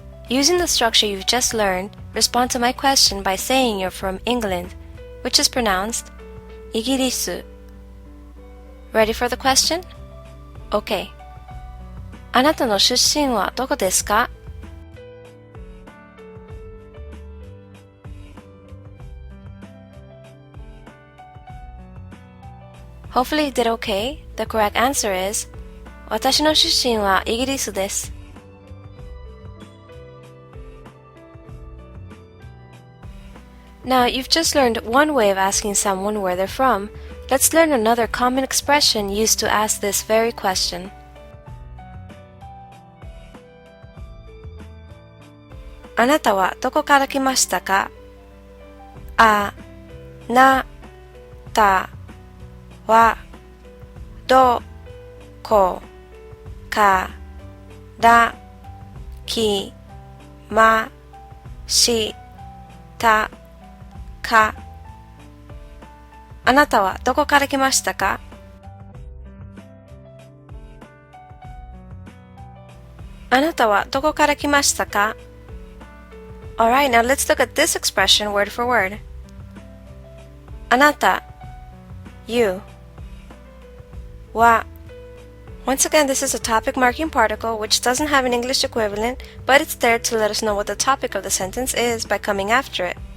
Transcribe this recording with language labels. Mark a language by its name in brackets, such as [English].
[English] Using the structure you've just learned, respond to my question by saying you're from England, which is pronounced イギリス. Ready for the question? Okay. [Japanese] あなたの出身はどこですか? [English] Hopefully you did okay. The correct answer is [Japanese] 私の出身はイギリスです. [English] Now, you've just learned one way of asking someone where they're from. Let's learn another common expression used to ask this very question. [Japanese] あなたはどこから来ましたか?あなたはどこから来ましたか? あなたはどこから来ましたか? あなたはどこから来ましたか? [English] Alright, now let's look at this expression word for word. あなた you は Once again, this is a topic marking particle which doesn't have an English equivalent, but it's there to let us know what the topic of the sentence is by coming after it.